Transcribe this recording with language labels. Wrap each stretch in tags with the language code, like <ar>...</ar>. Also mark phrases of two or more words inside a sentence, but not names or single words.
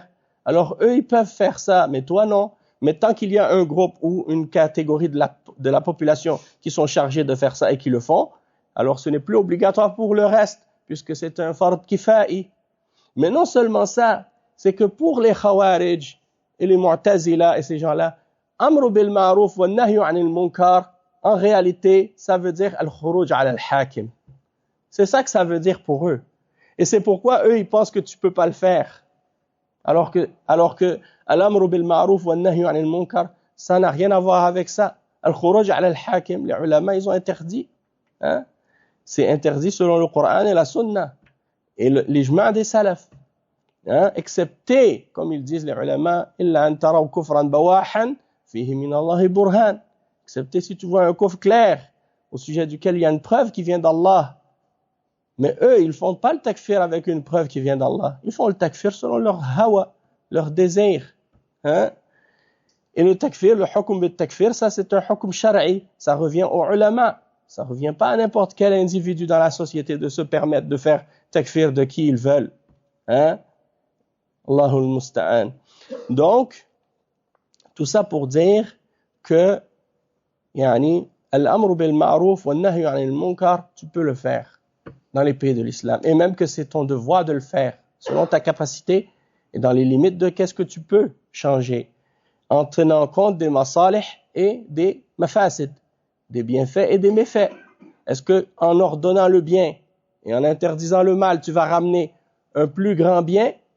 <fr>Alors eux, ils peuvent faire ça, mais toi non. Mais tant qu'il y a un groupe ou une catégorie de la population qui sont chargés de faire ça et qui le font, alors ce n'est plus obligatoire pour le reste, puisque c'est un</fr> <ar>فرض كفائي.</ar> <fr>Mais non seulement ça, c'est que pour les khawarij et les mu'tazila et ces gens-là,</fr> <ar>أمر بالمعروف ونهي عن المنكر,</ar> <fr>en réalité, ça veut dire</fr> <ar>الخروج على الحاكم.</ar> <fr>C'est ça que ça veut dire pour eux. Et c'est pourquoi eux, ils pensent que tu peux pas le faire. Alors que</fr> <ar>الأمر بالمعروف والنهي عن المنكر,</ar> <fr>Ça n'a rien à voir avec ça.</fr> <ar>الخروج على الحاكم,</ar> <fr>les ulama, ils ont interdit. Hein? C'est interdit selon le Coran et la Sunna. Et l'ijma' des salafs. Hein? Excepté, comme ils disent les ulama,</fr> <ar>إلا أن تروا كفرا بواحا فيه من الله برهان.</ar> <fr>Excepté si tu vois un kufr clair au sujet duquel il y a une preuve qui vient d'Allah. Mais eux, ils font pas le takfir avec une preuve qui vient d'Allah. Ils font le takfir selon leur hawa, leur désir. Hein? Et le takfir, le hukm de takfir, ça c'est un</fr> <ar>حكم شرعي.</ar> <fr>Ça revient aux ulama. Ça revient pas à n'importe quel individu dans la société de se permettre de faire takfir de qui ils veulent.</fr> <ar>Hein? الله المستعان.</ar> <fr>Donc, tout ça pour dire que,</fr> <ar>يعني، الأمر بالمعروف والنهي عن المنكر,</ar> <fr>tu peux le faire dans les pays de l'islam. Et même que c'est ton devoir de le faire, selon ta capacité et dans les limites de qu'est-ce que tu peux changer, en tenant compte des masalih et des mafasid, des bienfaits et des méfaits. Est-ce que en ordonnant le bien et en interdisant le mal, tu vas ramener un plus grand bien?</fr>